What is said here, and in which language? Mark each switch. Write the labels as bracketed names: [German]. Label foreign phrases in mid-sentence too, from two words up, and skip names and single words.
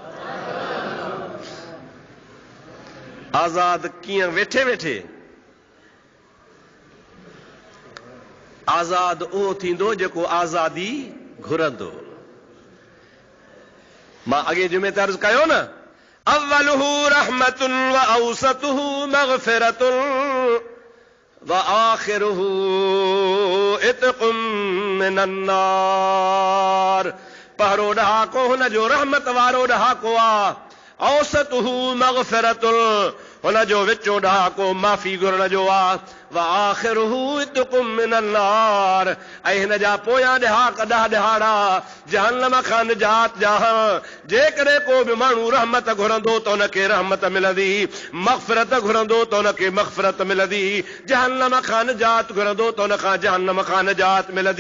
[Sindhi] आज़ाद कीअं? वेठे वेठे आज़ाद उहो थींदो जेको आज़ादी घुरंदो। मां अॻे जुमे ते अर्ज़ कयो न, [Arabic] أوله رحمة وأوسطه مغفرة وآخره عتق من النار. [Sindhi] पहिरों ॾहाको हुन जो रहमत वारो ॾहाको आहे, [Arabic] أوسطه مغفرة [Sindhi] हुन जो विचो ॾहाको माफ़ी घुरण जो आहे, [Arabic] وآخره عتق من النار [Sindhi] ऐं हिन जा पोयां ॾहाक ॾह ॾहाड़ा जहन्नम खां निजात जा। जेकॾहिं को बि माण्हू रहमत घुरंदो त हुनखे रहमत मिलंदी, मग़फ़िरत घुरंदो त हुनखे मग़फ़िरत मिलंदी, जहन्नम खां निजात घुरंदो त हुन खां जहन्नम खां निजात मिलंदी।